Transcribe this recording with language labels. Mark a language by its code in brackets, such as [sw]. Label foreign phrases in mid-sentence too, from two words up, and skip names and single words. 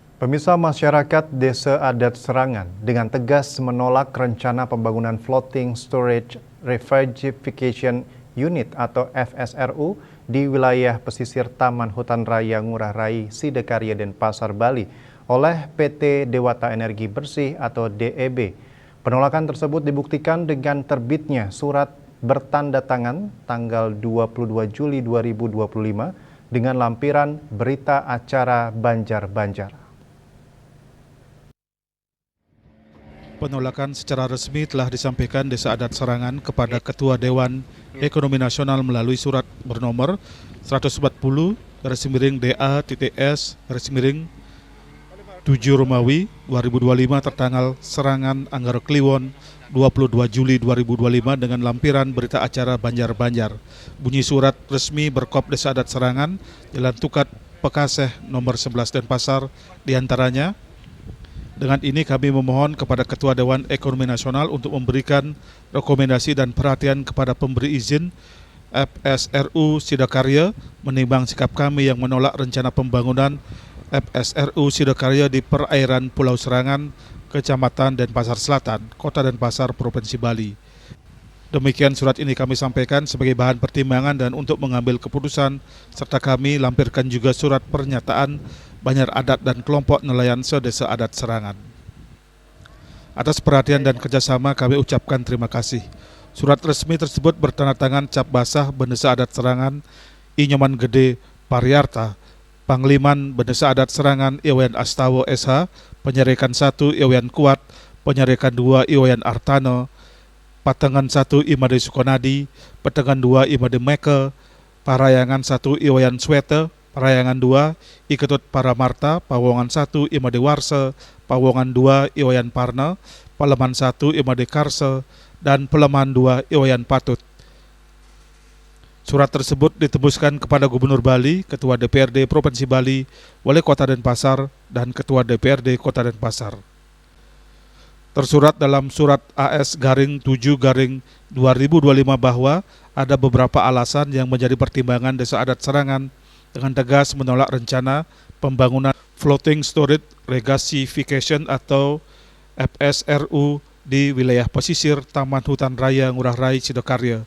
[id] Pemirsa, masyarakat Desa Adat Serangan dengan tegas menolak rencana pembangunan [en] Floating Storage Refugification Unit [id] atau FSRU di wilayah pesisir Taman Hutan Raya Ngurah Rai, Sidakarya, Denpasar, Bali oleh PT Dewata Energi Bersih atau DEB. Penolakan tersebut dibuktikan dengan terbitnya surat bertanda tangan tanggal 22 Juli 2025 dengan lampiran berita acara Banjar-Banjar. Penolakan secara resmi telah disampaikan Desa Adat Serangan kepada Ketua Dewan Ekonomi Nasional melalui surat bernomor 140-DA-S-7 Romawi 2025 tertanggal Serangan Anggaro Kliwon 22 Juli 2025 dengan lampiran berita acara Banjar-Banjar. Bunyi surat resmi berkop Desa Adat Serangan, Jalan Tukat, Pekaseh, nomor 11 Denpasar, diantaranya. Dengan ini kami memohon kepada Ketua Dewan Ekonomi Nasional untuk memberikan rekomendasi dan perhatian kepada pemberi izin FSRU Sidakarya menimbang sikap kami yang menolak rencana pembangunan FSRU Sidakarya di perairan Pulau Serangan, Kecamatan Denpasar Selatan, Kota Denpasar, Provinsi Bali. Demikian surat ini kami sampaikan sebagai bahan pertimbangan dan untuk mengambil keputusan, serta kami lampirkan juga surat pernyataan Banjar Adat dan kelompok nelayan se-Desa Adat Serangan. Atas perhatian dan kerjasama kami ucapkan terima kasih. Surat resmi tersebut bertanda tangan cap basah Bendesa Adat Serangan Inyoman Gede Pariarta, Pangliman Bendesa Adat Serangan Iwayan Astawa SH, Penyerekan 1 Iwayan Kuat, Penyerekan 2 Iwayan Artano, Patengan 1 Imade Sukonadi, Patengan 2 Imade Meke, Parayangan 1 Iwayan Swete, Parayangan 2 Iketut Paramarta, Pawongan 1 Imade Warse, Pawongan 2 Iwayan Parna, Peleman 1 Imade Karse, dan Peleman 2 Iwayan Patut. Surat tersebut ditembuskan kepada Gubernur Bali, Ketua DPRD Provinsi Bali, Wali Kota Denpasar, dan Ketua DPRD Kota Denpasar. Tersurat dalam surat AS-7/2025 bahwa ada beberapa alasan yang menjadi pertimbangan Desa Adat Serangan dengan tegas menolak rencana pembangunan [en] Floating Storage Regasification [id] atau FSRU di wilayah pesisir Taman Hutan Raya Ngurah Rai, Sidakarya.